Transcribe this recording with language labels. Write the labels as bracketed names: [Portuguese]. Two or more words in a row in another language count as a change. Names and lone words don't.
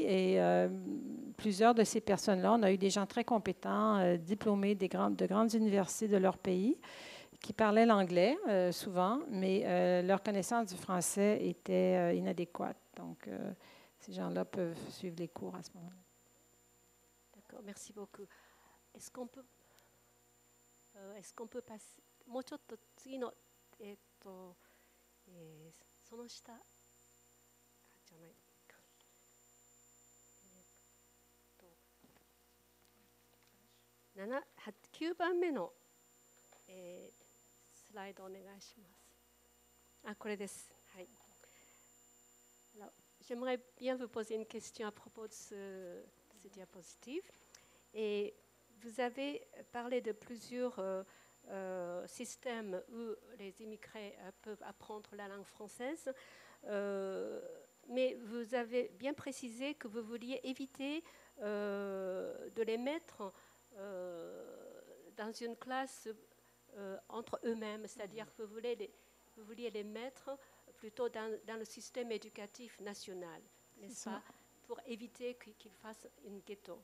[French] Et plusieurs de ces personnes-là, on a eu des gens très compétents, diplômés de grandes universités de leur pays, qui parlaient l'anglais souvent, mais leur connaissance du français était inadéquate. Donc, ces gens-là peuvent suivre les cours à ce moment-là. D'accord, merci beaucoup. Est-ce qu'on peut passer [Japanese] もうちょっと次のその下じゃない9番目の、スライドお願いします。あ、これです。 [French] はい。Alors, j'aimerais bien vous poser une question à propos de ce diapositive. Et vous avez parlé de plusieurs systèmes où les immigrés peuvent apprendre la langue française, mais vous avez bien précisé que vous vouliez éviter de les mettre dans une classe entre eux-mêmes, c'est-à-dire que vous vouliez les mettre plutôt dans le système éducatif national, n'est-ce pas, pour éviter qu'ils fassent une ghetto.